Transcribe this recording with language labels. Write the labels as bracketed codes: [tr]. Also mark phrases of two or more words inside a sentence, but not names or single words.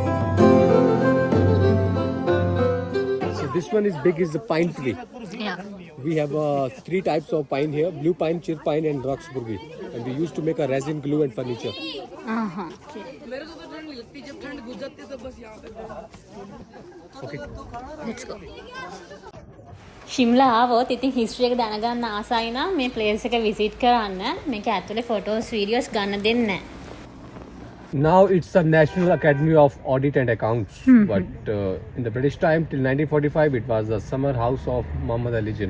[en] This one is big, is the pine tree. Yeah. We have 3 types of pine here: blue pine, chir pine, and Roxburgh. And we used to make a resin, glue, and furniture. Okay. Let's go. [si] ශිම්ලා ආවොත් ඉතින් හිස්ටරි එක දැනගන්න ආසයි නම් මේ ප්ලේස් එක විසිට් කරන්න. මේක ඇතුලේ [en] photos videos [si] ගන්න දෙන්නේ නැහැ. [en] Now it's a National Academy of Audit and Accounts, but in the British time till 1945 it was the summer house of Muhammad Ali Jinnah.